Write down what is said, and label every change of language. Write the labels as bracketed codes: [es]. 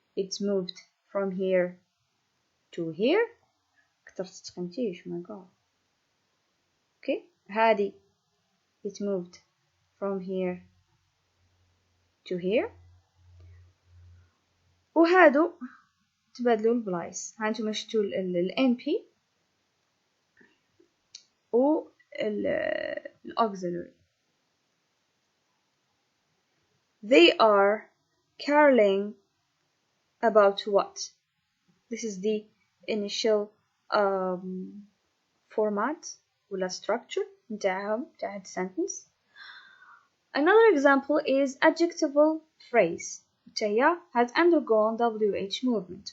[en] It's moved from here to here. [ar] كترت تقنتيش [en] my god. Okay هادي it moved from here to here [ar] وهادو تبادلوا البلايص. هانتوما شفتوا ال NP و ال auxiliary. [en] They are caroling about what? This is the initial format ولا structure [ar] نتاعهم نتاع هاد [en] sentence. Another example is adjectival phrase هي has undergone WH movement.